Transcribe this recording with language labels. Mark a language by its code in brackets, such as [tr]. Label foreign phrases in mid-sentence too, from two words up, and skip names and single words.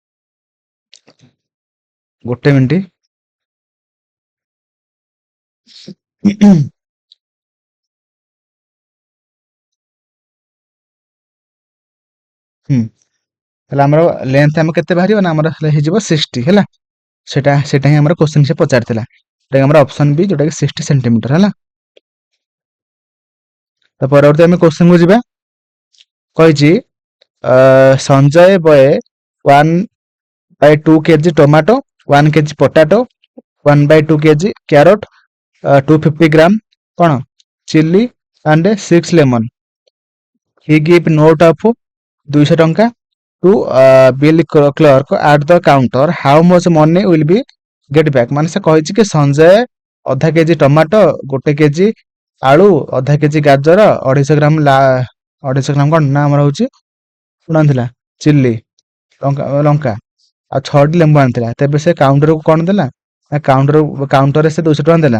[or] ଗୋଟେ ମିନିଟ ତାହେଲେ ଆମର ଲେନ୍ଥ ଆମ କେତେ ବାହାରିବ ନା ଆମର ହେଇଯିବ 60 ହେଲା। ସେଟା ହିଁ ଆମର କ୍ୱେଶ୍ଚନ ସେ ପଚାରିଥିଲା, ଯୋଉଟା ଆମର ଅପସନ ବି ଯୋଉଟା କି 60 ସେଣ୍ଟିମିଟର ହେଲା। ତ ପରବର୍ତ୍ତୀ ଆମେ କ୍ୱେଶ୍ଚନ କୁ ଯିବା। [en] କହିଛି Sanjay Boy 1/2 kg tomato, 1 kg potato, 1/2 kg carrot, 250 gram କଣ chili and 6 lemon. He give note of 200 ଟଙ୍କା to bill clerk at the counter. How much money will be get back? [or] ମାନେ ସେ କହିଛି କି ସଞ୍ଜୟ ଅଧା କେଜି ଟମାଟୋ, 1 କେଜି ଆଳୁ, ଅଧା କେଜି ଗାଜର, 250 ଗ୍ରାମ କଣ ନା ଆମର ହଉଛି ଶୁଣ ଆଣିଥିଲା ଚିଲି ଲଙ୍କା ଆଉ 6ଟି ଲେମ୍ବୁ ଆଣିଥିଲା। ତେବେ ସେ କାଉଣ୍ଟରକୁ କଣ ଦେଲା ନା କାଉଣ୍ଟରରେ ସେ 200 ଟଙ୍କା ଦେଲା।